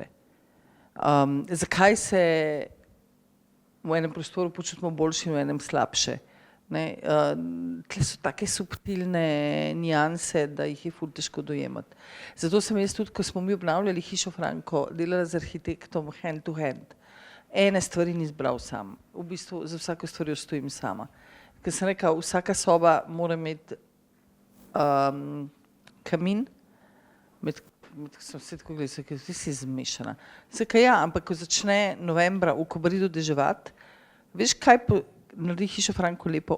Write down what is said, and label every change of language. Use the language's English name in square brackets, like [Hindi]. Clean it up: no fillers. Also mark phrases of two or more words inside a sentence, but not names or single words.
[Slovenian] Zakaj se v enem prostoru počutimo boljše in v enem slabše. Tle so take subtilne nijanse, da jih je ful težko dojemati. Zato sem jaz tudi, ko smo mi obnavljali hišo Franko, delala z arhitektom [English] hand to hand. [Slovenian] Ene stvari ni izbral sam. V bistvu za vsako stvarjo stojim sama. Ker sem rekla, vsaka soba mora imeti kamin, sem vse tako gledala, ker ti si zmešana. Sekaj ja, ampak ko začne novembra v Kobaridu deževati, veš kaj naredi hišo Franko lepo?